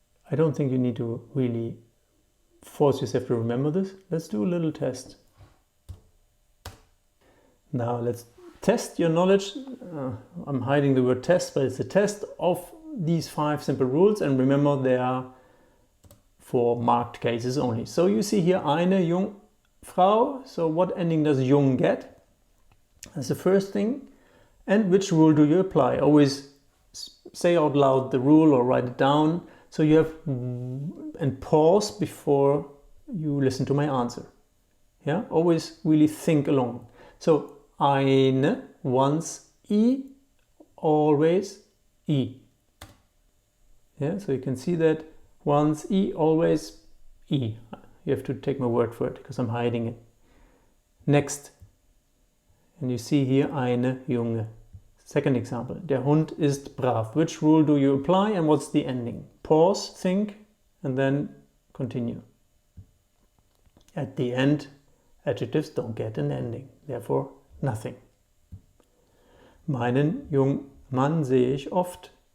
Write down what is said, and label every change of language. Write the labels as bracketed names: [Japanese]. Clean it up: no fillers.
[English] I don't think you need to really force yourself to remember this. Let's do a little test. Now let's test your knowledge. I'm hiding the word test, but it's a test of these 5 simple rules, and remember they are for marked cases only. So you see here [German] eine Jungfrau. [English] So what ending does jung get? That's the first thing. And which rule do you apply? Always say out loud the rule or write it down. So you have, and pause before you listen to my answer. Yeah, always really think along. So eine, once I, always I. Yeah, so you can see that once I, always I. You have to take my word for it because I'm hiding it. Next. And you see here [German] eine Junge. Second example. Der Hund ist brav. [English] Which rule do you apply and what's the ending? Pause, think, and then continue. At the end, adjectives don't get an ending. Therefore, nothing. [German] Meinen jungen Mann sehe ich oft.